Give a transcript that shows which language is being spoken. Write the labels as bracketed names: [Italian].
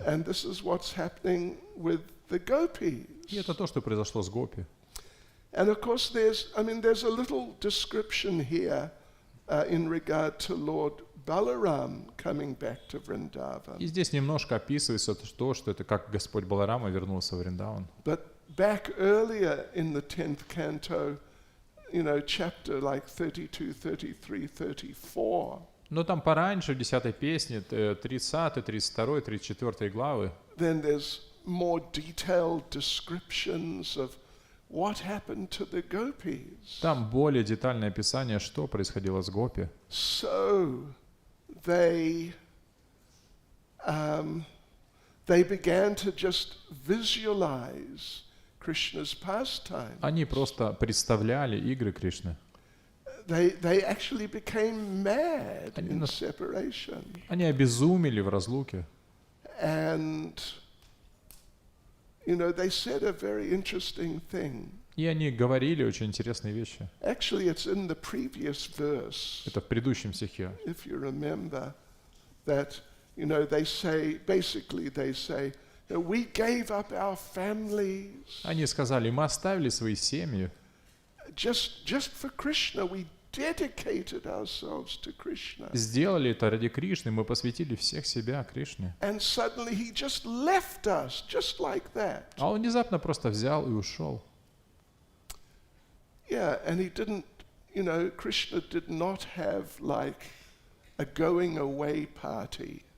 [English] And this is what's happening with the gopis. [Russian] И это то, что произошло с гопи. [English] And of course there's a little description here in regard to Lord Balaram coming back to Vrindavan. [Russian] И здесь немножко описывается то, что это как Господь Баларама вернулся в Вриндаван. [English] But back earlier in the 10th canto, chapter like 32, 33, 34, [Russian] Но там пораньше, в 10-й песне, 30, 32, 34 главы, [English] then there's more detailed descriptions of what happened to the gopis. [Russian] там более детальное описание, что происходило с гопи. [English] So they began to just visualize Krishna's pastime. [Russian] Они просто представляли игры Кришны. [English] They actually became mad [Russian] Они [English] in separation. [Russian] Они обезумели в разлуке. [English] And they said a very interesting thing. [Russian] И они говорили очень интересные вещи. [English] Actually, it's in the previous verse. [Russian] Это в предыдущем стихе. [English] If you remember that, they say, we gave up our families. [Russian] Они сказали, мы оставили свои семьи. [English] Just for Krishna, we dedicated ourselves to Krishna. [Russian] Сделали это ради Кришны, мы посвятили всех себя Кришне. [English] And suddenly he just left us, just like that. [Russian] А он внезапно просто взял и ушел. [English] Yeah, and he didn't, Krishna did not have like a going away party.